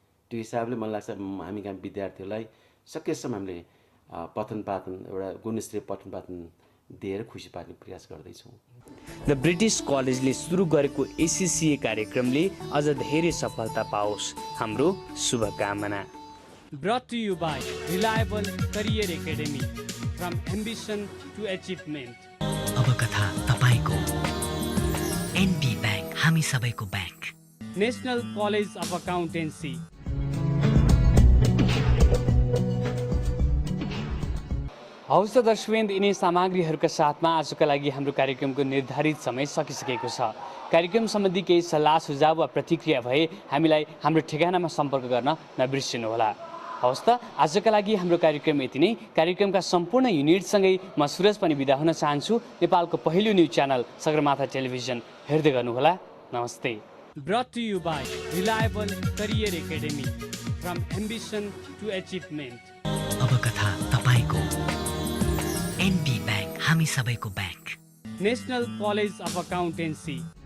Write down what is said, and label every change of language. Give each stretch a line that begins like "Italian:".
Nepali: त्यो हिसाबले मलाई लाग्छ हामी कहाँ विद्यार्थीहरूलाई सकेसम्म हामीले पठन पाठन एउटा गुणस्तरीय पठन पाठन दिएर खुसी पार्ने प्रयास गर्दैछौँ। द ब्रिटिस कलेजले सुरु गरेको एसिसिए कार्यक्रमले अझ धेरै सफलता पाओस्, हाम्रो शुभकामना।
English: Brought to you by Reliable Career Academy, from ambition to achievement.
Nepali: अब कथा तपाईको एनबी बैंक, हामी सबैको bank.
English: National College of Accountancy.
Nepali: हौस् त दर्शकवृन्द, यिनै सामग्रीहरूका साथमा आजका लागि हाम्रो कार्यक्रमको निर्धारित समय सकिसकेको छ। कार्यक्रम सम्बन्धी केही सल्लाह सुझाव वा प्रतिक्रिया भए हामीलाई हाम्रो ठेगानामा सम्पर्क गर्न नबिर्सिनुहोला। हवस् त, आजका लागि हाम्रो कार्यक्रम यति नै। कार्यक्रमका सम्पूर्ण युनिटसँगै म सुरज पनि बिदा हुन चाहन्छु। नेपालको पहिलो न्युज च्यानल सगरमाथा टेलिभिजन हेर्दै गर्नुहोला। नमस्ते।
English: Brought to you by Reliable Career Academy, from ambition to achievement.
Nepali: अब कथा तपाईको एनबी बैंक, हामी सबैको bank.
English: National College of Accountancy.